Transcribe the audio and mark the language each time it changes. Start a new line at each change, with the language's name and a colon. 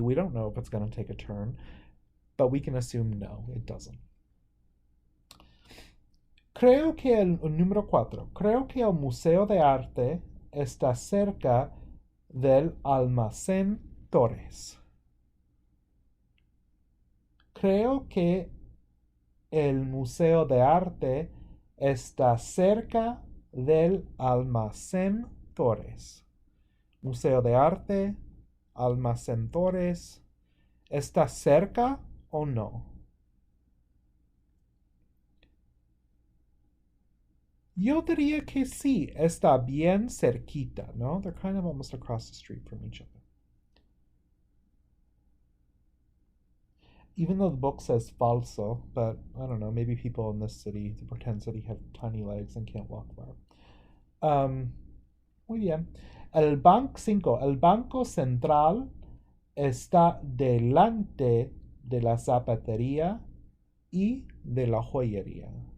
English: We don't know if it's going to take a turn. But we can assume no, it doesn't.
Spanish: Creo que el número 4. Creo que el Museo de Arte está cerca del Almacén Torres. Creo que el Museo de Arte está cerca del Almacén Torres. Museo de Arte, Almacén Torres. ¿Está cerca o no? Yo diría que sí, está bien cerquita, ¿no?
English: They're kind of almost across the street from each other. Even though the book says falso, but I don't know, maybe people in this city, the pretend city, have tiny legs and can't walk far.
Spanish: Muy bien. El Banco Central está delante de la zapatería y de la joyería.